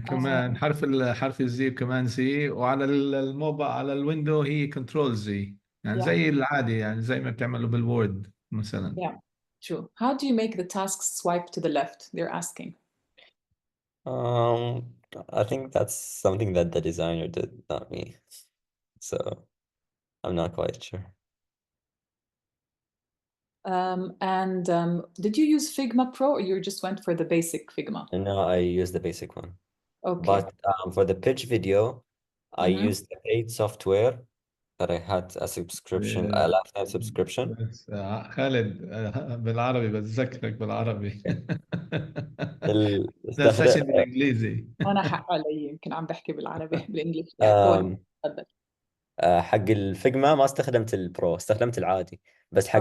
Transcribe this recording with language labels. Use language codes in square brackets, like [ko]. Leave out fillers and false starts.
[ar] كمان حرف الزي كمان زي، وعلى الموبايل على الويندو هي كنترول زي، يعني [en] yeah. [ar] زي العادي، يعني زي ما بتعملوا بالوورد مثلا. [en] Yeah. True. How do you make the tasks swipe to the left? They're asking. Um, I think that's something that the designer did, not me. So I'm not quite sure. And did you use Figma Pro or you just went for the basic Figma? And now I use the basic one. Okay. But for the pitch video, I Mm-hmm. used the paid software that I had a subscription, a lifetime subscription. [ar] بس خالد بالعربي بتذكرك بالعربي. ده استخدم سيشن بالانجليزي. أنا حق علي يمكن عم بحكي بالعربي بالإنجليزي. [en] Yeah, go ahead. [ar] تفضل. حق الفيجما ما استخدمت البرو، استخدمت العادي. بس حق